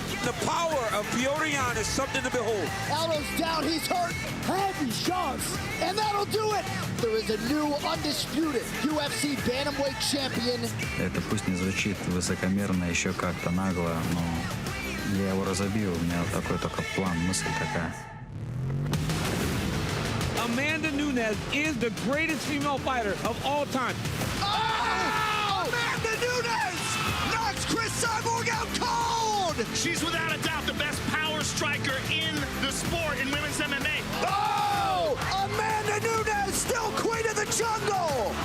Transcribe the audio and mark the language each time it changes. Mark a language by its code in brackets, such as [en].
[en] The power of Petr Yan is something to behold. Aldo's down, he's hurt. Heavy shots, and that'll do it. There is a new undisputed UFC Bantamweight champion. [ru] Это пусть не звучит высокомерно, еще как-то нагло, но я его разобью. У меня такой только план, мысль такая. [en] Amanda Nunez is the greatest female fighter of all time. Oh! Amanda Nunez knocks Chris Cyborg out cold! She's without a doubt the best power striker in the sport in women's MMA. Oh! Amanda Nunez, still queen of the jungle!